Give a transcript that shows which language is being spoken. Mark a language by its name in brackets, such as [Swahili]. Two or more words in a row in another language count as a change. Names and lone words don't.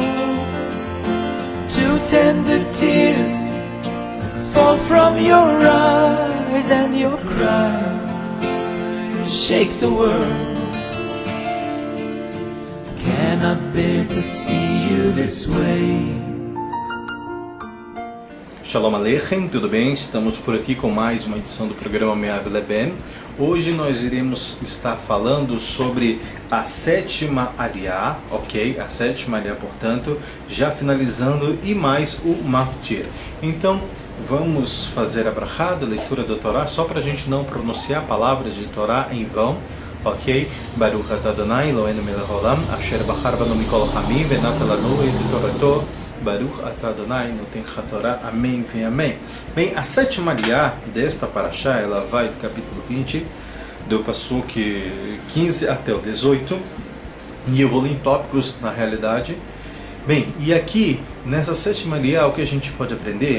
[English] Two tender tears fall from your eyes, and your cries shake the world. Cannot bear to see you this way. [Hebrew] שלום עליכם, [Portuguese] tudo bem? Estamos por aqui com mais uma edição do programa Me'av Leben. Hoje nós iremos estar falando sobre a sétima Aliyah, ok? A sétima Aliyah, portanto, já finalizando, e mais o Maftir. Então, vamos fazer a brachá, a leitura do Torá, só para a gente não pronunciar palavras de Torá em vão, ok? [Hebrew] ברוך אתה אדוני אלוהינו מלך העולם אשר בחר בנו מכל העמים ונתן לנו את תורתו. ברוך אתה אדוני נותן התורה. [Portuguese] Amém, vem amém. Bem, a sétima Aliyah desta parashá, ela vai do capítulo 20, do Pasuk 15 até o 18, e eu vou ler em tópicos na realidade. Bem, e aqui, nessa sétima Aliyah, o que a gente pode aprender?